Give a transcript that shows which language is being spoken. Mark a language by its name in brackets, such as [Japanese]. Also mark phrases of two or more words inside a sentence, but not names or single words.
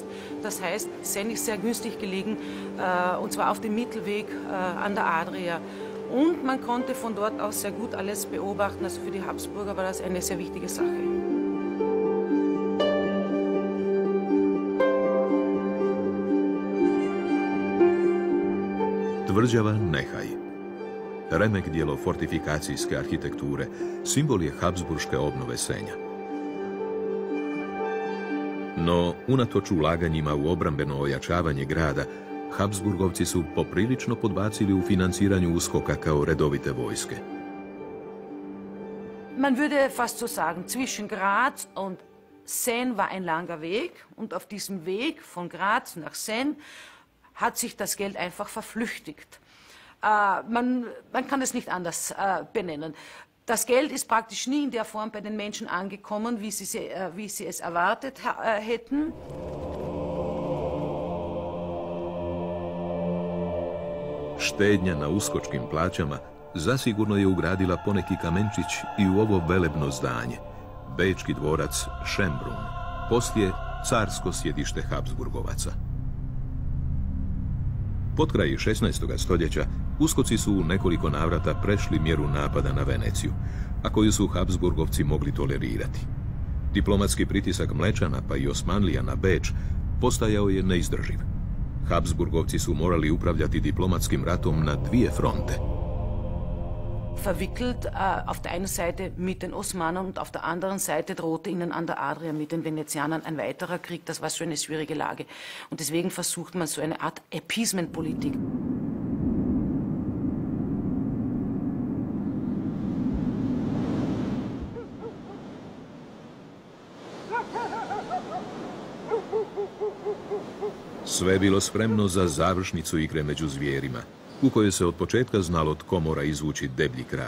[German] Das heißt, Sen ist sehr günstig gelegen, und zwar auf dem Mittelweg an der Adria. Und man konnte von dort aus sehr gut alles beobachten, also für die Habsburger war das eine sehr wichtige Sache. [Croatian] Tvrđava Nehaj, remek dijelo fortifikacijske arhitekture, simbol je habsburške obnove Senja. No, unatoč ulaganjima u obrambeno ojačavanje grada, Habsburgovci su poprilično podbacili u financiranju uskoka kao redovite vojske. [German] Man würde fast so sagen, zwischen Graz und Sen war ein langer Weg und auf diesem Weg von Graz nach Sen hat sich das Geld einfach verflüchtigt. Man kann es nicht anders benennen. Das Geld ist praktisch nie in der Form bei den Menschen angekommen, wie sie es erwartet hätten. [Croatian] Štednja na uskočkim plaćama zasigurno je ugradila poneki kamenčić i u ovo velebno zdanje, bečki dvorac Schönbrunn, poslije carsko sjedište Habsburgovaca. Potkraj 16. stoljeća uskoci su u nekoliko navrata prešli mjeru napada na Veneciju, a koju su Habsburgovci mogli tolerirati. Diplomatski pritisak Mlečana pa i Osmanlija na Beč postajao je neizdrživ. Habsburgovci su morali upravljati diplomatskim ratom na dvije fronte. [German] verwickelt, auf der einen Seite mit den Osmanen und auf der anderen Seite drohte ihnen an der Adria mit den Venezianern ein weiterer Krieg. Das war so eine schwierige Lage. Und deswegen versucht man so eine Art Appeasement-Politik. [Croatian] Sve je bilo spremno za završnicu igre među zvijerima, u kojoj se od početka znalo tko mora izvući deblji kraj.